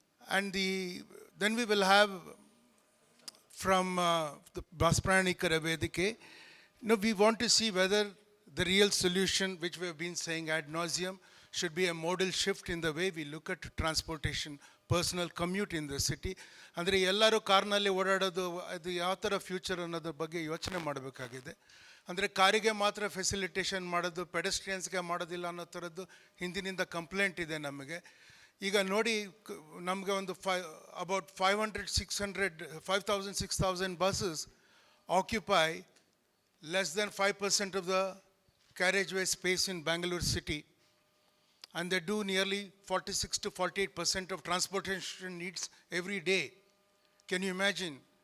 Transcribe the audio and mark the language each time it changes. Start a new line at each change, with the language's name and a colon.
English: And then we will have from the Bus Prayanikara Vedike, we want to see whether the real solution, which we have been saying ad nauseum, should be a modal shift in the way we look at transportation personal commute in the city.
Kannada: ಅಂದರೆ ಎಲ್ಲರೂ ಕಾರ್ನಲ್ಲಿ ಓಡಾಡೋದು ಅದು ಯಾವ ಥರ future ಅನ್ನೋದ್ರ ಬಗ್ಗೆ ಯೋಚನೆ ಮಾಡಬೇಕಾಗಿದೆ. ಅಂದರೆ ಕಾರಿಗೆ ಮಾತ್ರ ಫೆಸಿಲಿಟೇಷನ್ ಮಾಡೋದು, ಪೆಡೆಸ್ಟ್ರಿಯನ್ಸ್ಗೆ ಮಾಡೋದಿಲ್ಲ ಅನ್ನೋ ಥರದ್ದು ಹಿಂದಿನಿಂದ ಕಂಪ್ಲೇಂಟ್ ಇದೆ ನಮಗೆ. ಈಗ ನೋಡಿ, ನಮಗೆ ಒಂದು
English: About 5,000-6,000 buses occupy less than 5% of the carriageway space in Bengaluru city. And they do nearly 46-48% of transportation needs every day. Can you imagine?